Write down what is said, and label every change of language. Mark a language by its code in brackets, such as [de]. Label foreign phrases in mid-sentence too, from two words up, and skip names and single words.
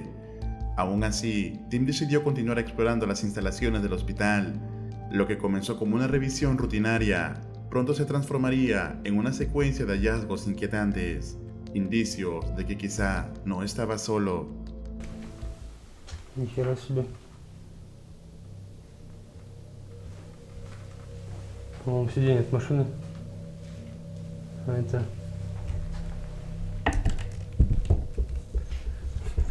[es] Aún así, Tim decidió continuar explorando las instalaciones del hospital. Lo que comenzó como una revisión rutinaria, pronto se transformaría en una secuencia de hallazgos inquietantes, indicios de que quizá no estaba solo. [ru] Ни хера себе. По-моему, сиденье от машины. А это...